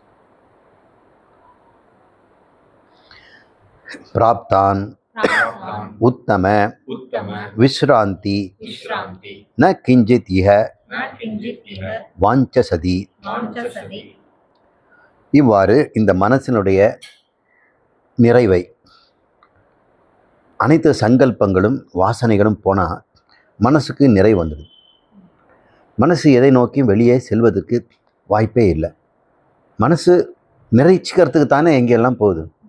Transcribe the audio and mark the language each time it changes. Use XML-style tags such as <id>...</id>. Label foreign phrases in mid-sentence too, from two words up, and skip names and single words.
<sa>பிராப்தான் उत्तम उत्तम विश्रांति विश्रांति न किंचित इह न किंचित इह वाञ्छसति. वाञ्छसति.</sa> <ta>இவ்வாறு இந்த மனசினுடைய நிறைவை அனைத்து சங்கல்பங்களும் வாசனைகளும் போனால் மனசுக்கு நிறைவு வந்துடுது. மனசு எதை நோக்கி வெளியே செல்வதற்கு வாய்ப்பே இல்லை. மனசு நிறைச்சிக்கிறதுக்கு தானே எங்கெல்லாம் போகுது.</ta>